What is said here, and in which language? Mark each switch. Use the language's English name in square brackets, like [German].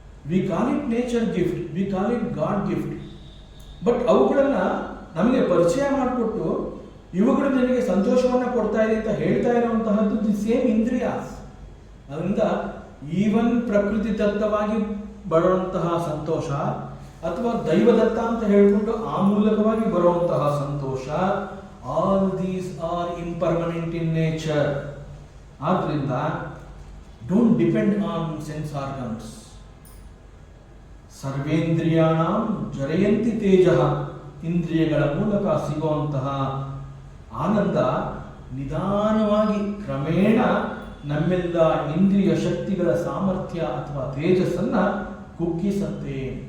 [English] We call it nature gift, we call it God gift. [Kannada] But ಅವುಗಳನ್ನ ನಮಗೆ ಪರಿಚಯ ಮಾಡಿಕೊಟ್ಟು ಇವುಗಳು ನನಗೆ ಸಂತೋಷವನ್ನ ಕೊಡ್ತಾ ಇದೆ ಅಂತ ಹೇಳ್ತಾ ಇರುವಂತಹದ್ದು ದಿ ಸೇಮ್ ಇಂದ್ರಿಯಾಸ್. ಅದರಿಂದ ಈವನ್ ಪ್ರಕೃತಿ ದತ್ತವಾಗಿ ಬರುವಂತಹ ಸಂತೋಷ ಅಥವಾ ದೈವದತ್ತ ಅಂತ ಹೇಳಿಕೊಂಡು ಆ ಮೂಲಕವಾಗಿ ಬರುವಂತಹ ಸಂತೋಷ, [English] all these are impermanent in nature. ಆದ್ರಿಂದ don't depend on sense organs. [Sanskrit] ಸರ್ವೇಂದ್ರಿಯಾಣಾಂ ಜರಯಂತಿ ತೇಜಃ. [Kannada] ಇಂದ್ರಿಯಗಳ ಮೂಲಕ ಸಿಗುವಂತಹ ಆನಂದ ನಿಧಾನವಾಗಿ ಕ್ರಮೇಣ ನಮ್ಮೆಲ್ಲ ಇಂದ್ರಿಯ ಶಕ್ತಿಗಳ ಸಾಮರ್ಥ್ಯ ಅಥವಾ ತೇಜಸ್ಸನ್ನ ಕುಗ್ಗಿಸುತ್ತೆ.